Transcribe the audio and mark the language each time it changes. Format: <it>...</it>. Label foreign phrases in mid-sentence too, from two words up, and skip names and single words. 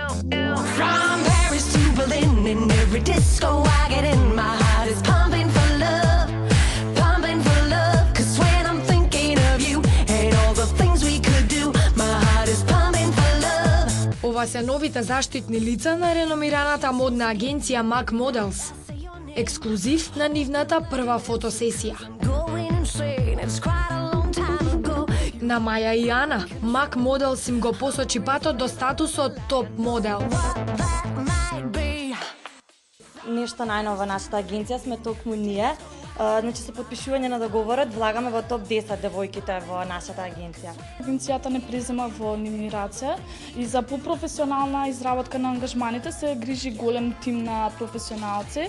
<en>From Paris to Berlin, in every disco I get in, my heart is pumping for love, pumping for love. 'Cause when I'm thinking of you and all the things we could do, my heart is pumping for love.</en> <mk>Ова се новите заштитни лица на реномираната модна агенција MAC Models. Ексклузив на нивната прва фотосесија.</mk> <en>Going insane, it's quite a long time ago.</en> <mk>На Маја и Ана, MAC Models им го посочи патот до статусот топ модел.</mk> <en>That might be.</en> <mk>Нешто најново во нашата агенција сме токму ние. Значи со потпишување на договорот влагаме во топ 10 девојките во нашата агенција. Агенцијата не презема во нивни раце и за попрофесионална изработка на ангажманите се грижи голем тим на професионалци.</mk>